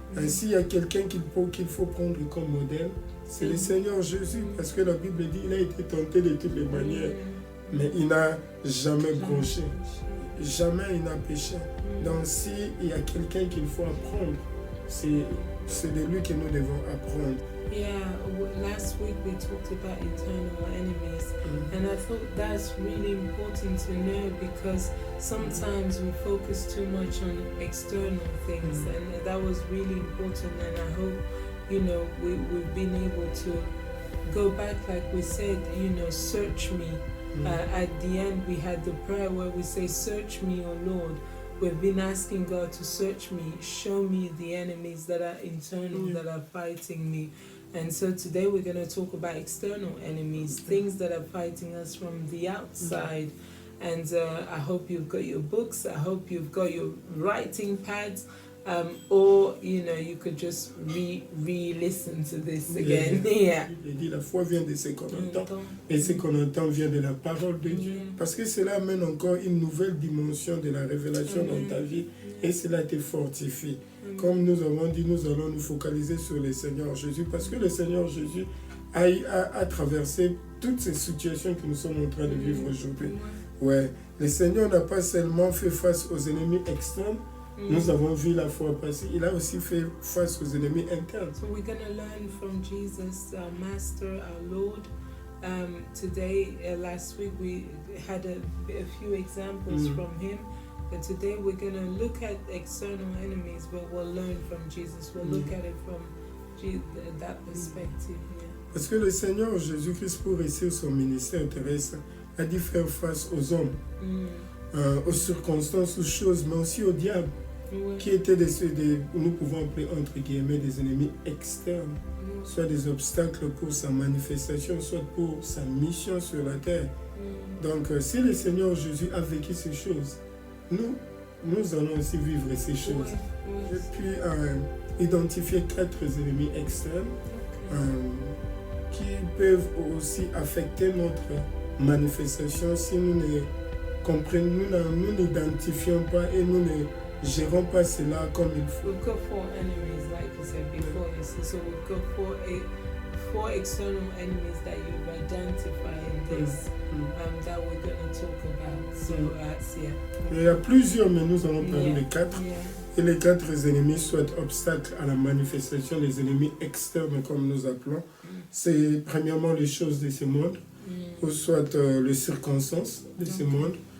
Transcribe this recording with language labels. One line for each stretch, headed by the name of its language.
French: Ainsi, il y a quelqu'un qu'il faut prendre comme modèle, c'est le Seigneur Jésus, parce que la Bible dit qu'il a été tenté de toutes les manières, mais il n'a jamais bronché, jamais il n'a péché. Donc s'il y a quelqu'un qu'il faut apprendre, c'est de lui que nous devons apprendre.
English: Yeah, last week we talked about internal enemies, and I thought that's really important to know because sometimes we focus too much on external things, and that was really important. And I hope, we've been able to go back, like we said, search me. At the end, we had the prayer where we say, "Search me, O Lord." We've been asking God to search me, show me the enemies that are internal, that are fighting me. And so today we're going to talk about external enemies, things that are fighting us from the outside. And I hope you've got your books, I hope you've got your writing pads, or you could just re-listen to this again. Yeah.
French: Il dit la foi vient de ce qu'on entend, et ce qu'on entend vient de la parole de Dieu. Parce que cela amène encore une nouvelle dimension de la révélation dans ta vie, et cela te fortifie. Comme nous avons dit, nous allons nous focaliser sur le Seigneur Jésus, parce que le Seigneur Jésus a traversé toutes ces situations que nous sommes en train de vivre aujourd'hui. Ouais, le Seigneur n'a pas seulement fait face aux ennemis externes, nous avons vu la fois passée, il a aussi fait face aux ennemis internes.
English: So we're going to learn from Jesus, our Master, our Lord. Today, last week, we had a few examples from him. But today we're going to look at external enemies, but we'll learn from Jesus. We'll look at it from that perspective. Yeah.
French: Parce que le Seigneur Jésus-Christ, pour réussir son ministère terrestre, a dû faire face aux hommes, aux circonstances, aux choses, mais aussi au diable, qui étaient nous pouvons appeler entre guillemets des ennemis externes, soit des obstacles pour sa manifestation, soit pour sa mission sur la terre. Donc, si le Seigneur Jésus a vécu ces choses, nous allons aussi vivre ces choses. Et puis, identifier 4 ennemis externes qui peuvent aussi affecter notre manifestation si nous ne comprenons, nous n'identifions pas et nous ne gérons pas cela comme il faut.
English: We've got 4 enemies, like you said before. So we've got 4 external enemies that you've identified in this. That we're going to talk about. So, yeah.
French: Il y a plusieurs, mais nous allons parler de 4. Et les 4 ennemis, soit obstacles à la manifestation, les ennemis externes, comme nous appelons, c'est premièrement les choses de ce monde, ou soit les circonstances de ce monde.